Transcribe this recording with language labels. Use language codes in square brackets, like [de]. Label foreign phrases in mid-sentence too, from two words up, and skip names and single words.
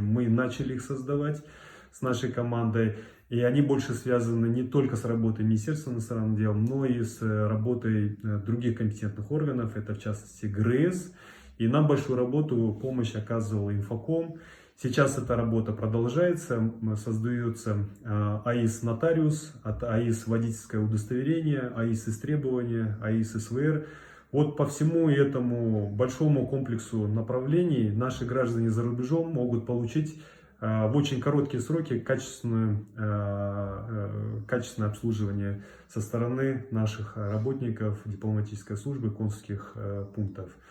[ru] Мы начали их создавать с нашей командой, и они больше связаны не только с работой Министерства иностранных дел, но и с работой других компетентных органов, это в частности ГРЭС. И нам большую работу, помощь оказывал Инфоком. Сейчас эта работа продолжается, создается АИС нотариус, АИС водительское удостоверение, АИС истребования, АИС СВР. Вот по всему этому большому комплексу направлений наши граждане за рубежом могут получить в очень короткие сроки качественное обслуживание со стороны наших работников дипломатической службы, консульских пунктов.